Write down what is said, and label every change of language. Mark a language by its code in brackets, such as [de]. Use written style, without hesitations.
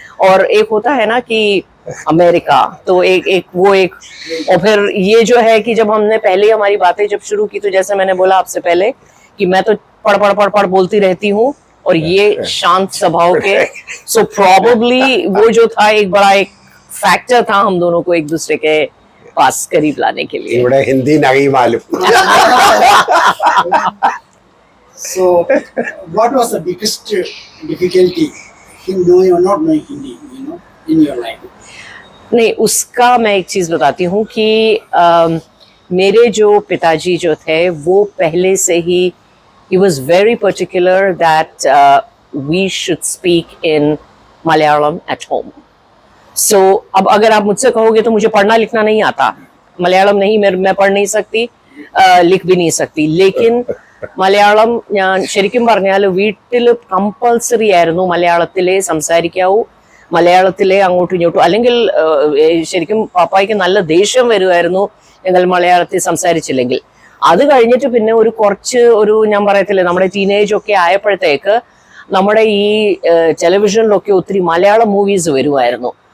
[hi] और एक होता है ना कि अमेरिका, तो एक और फिर ये जो है कि जब हमने पहले हमारी बातें जब शुरू की, तो जैसे मैंने बोला आपसे पहले कि मैं तो पढ़ बोलती रहती हूँ और ये शांत स्वभाव के. सो प्रोबेबली वो जो था एक बड़ा एक फैक्टर था हम दोनों को एक दूसरे के पास करीब लाने के लिए. ഇവിടെ Hindi നഹീ മാലൂം. [en] So, what was the biggest difficulty in knowing or not knowing Hindi, in your life? [hi] नहीं, उसका मैं एक चीज बताती हूँ कि मेरे जो पिताजी जो थे वो पहले से ही [en] he was very particular that we should speak in Malayalam at home. [hi] So अब अगर आप मुझसे कहोगे तो मुझे पढ़ना लिखना नहीं आता, मलयालम नहीं, मैं पढ़ नहीं सकती, लिख भी नहीं सकती. [ml] लेकिन മലയാളം ഞാൻ ശരിക്കും പറഞ്ഞാൽ വീട്ടിൽ കമ്പൾസറി ആയിരുന്നു മലയാളത്തിലേ സംസാരിക്കാവൂ, മലയാളത്തിലെ അങ്ങോട്ടും ഇങ്ങോട്ടും. അല്ലെങ്കിൽ ശരിക്കും പാപ്പായ്ക്ക് നല്ല ദേഷ്യം വരുമായിരുന്നു ഞങ്ങൾ മലയാളത്തിൽ സംസാരിച്ചില്ലെങ്കിൽ. അത് കഴിഞ്ഞിട്ട് പിന്നെ ഒരു ഞാൻ പറയത്തില്ലേ, നമ്മുടെ ടീനേജ് ഒക്കെ ആയപ്പോഴത്തേക്ക് നമ്മുടെ ഈ ടെലിവിഷനിലൊക്കെ ഒത്തിരി മലയാളം മൂവീസ് വരുമായിരുന്നു.